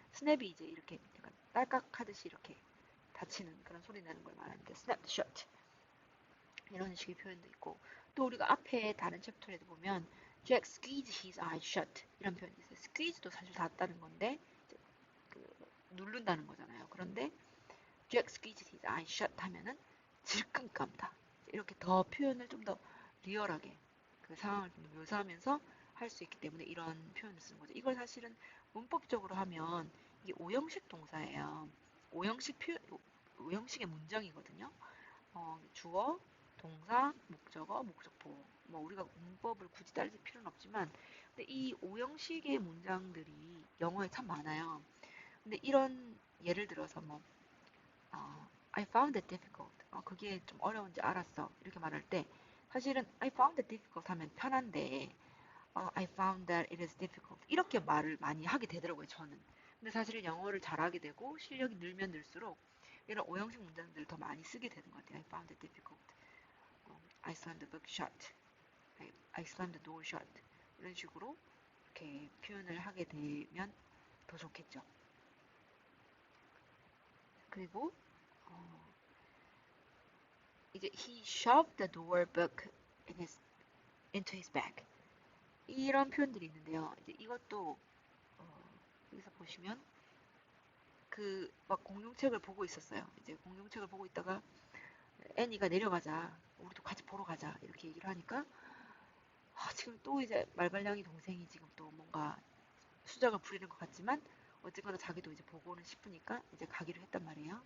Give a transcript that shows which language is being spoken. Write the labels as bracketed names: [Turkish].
[Korean] snap이 이제 이렇게 약간 딸깍하듯이 이렇게 닫히는 그런 소리 나는 걸 말하는데 [English] snapped shut [Korean] 이런 식의 표현도 있고 또 우리가 앞에 다른 챕터에도 보면 [English] Jack squeezed his eyes shut [Korean] 이런 표현이 있어요. squeeze도 사실 닫다는 건데 누른다는 거잖아요. 그런데 [English] Jack squeezed his eyes shut [Korean] 하면은 질끈 감다. 이렇게 더 표현을 좀 더 리얼하게 그 상황을 좀 묘사하면서 할 수 있기 때문에 이런 표현을 쓰는 거죠. 이걸 사실은 문법적으로 하면 이게 오형식 동사예요. 오형식의 문장이거든요. 주어, 동사, 목적어, 목적보. 뭐 우리가 문법을 굳이 따질 필요는 없지만 근데 이 오형식의 문장들이 영어에 참 많아요. 근데 이런 예를 들어서 [English] I found it difficult. [Korean] 그게 좀 어려운지 알았어. 이렇게 말할 때 사실은 [English] I found it difficult [Korean] 하면 편한데 [English] I found that it is difficult. [Korean] 이렇게 말을 많이 하게 되더라고요, 저는. 근데 사실은 영어를 잘하게 되고 실력이 늘면 늘수록 이런 오형식 문장들을 더 많이 쓰게 되는 것 같아요. [English] I found it difficult. I slammed the book shut. I slammed the door shut. [Korean] 이런 식으로 이렇게 표현을 하게 되면 더 좋겠죠. [English] 그리고 이제 he shoved the door book into his bag. [Korean] 이런 표현들이 있는데요. 이제 이것도 여기서 보시면 그 막 공룡책을 보고 있었어요. 이제 공룡책을 보고 있다가 애니가 내려가자. 우리도 같이 보러 가자. 이렇게 얘기를 하니까 지금 또 이제 말발량이 동생이 지금 또 뭔가 수작을 부리는 것 같지만 어쨌거나 자기도 이제 보고는 싶으니까 이제 가기로 했단 말이에요.